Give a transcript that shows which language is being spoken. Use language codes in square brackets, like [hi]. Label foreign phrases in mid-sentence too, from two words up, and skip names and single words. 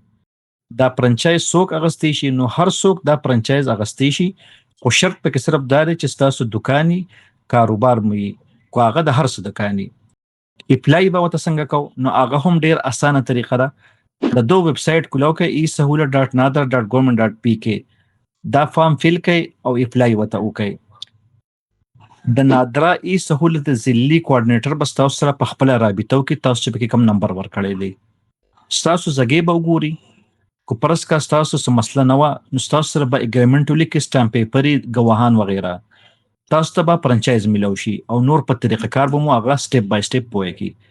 [ps] دا فرانچایز څوک اغستی شي؟ نو هر څوک دا فرانچایز اغستی شي، خو شرط پکې صرف دا دی چې ستاسو دکاني کاروبار مو وي، کو هغه د هر څه دکاني. اپلای به ورته څنګه کوو؟ نو هغه هم ډېر اسانه طریقه ده. د دو [en] web site [ps] کولاو کړئ e-Sahulat.nadra.gov.pk، دا [en] form fill [ps] کړئ او اپلای ورته وکړئ. د نادره ای سهولت ضلعي کوارډینیټر به ستاسو سره په خپله رابطه وکړي، تاسو چې پکې کوم نمبر ورکړی دی. ستاسو زګې به وګوري، کو فرض که ستاسو څه مسله نه وه نو ستاسو سره به اګریمنټ ولیکي، [en] stamp paper [ps] ګواهان وغیره، تاسو ته به فرانچایز میلاو شي او نور په طریقه کار به مو هغه [en] step by step [ps] پوهه کړي.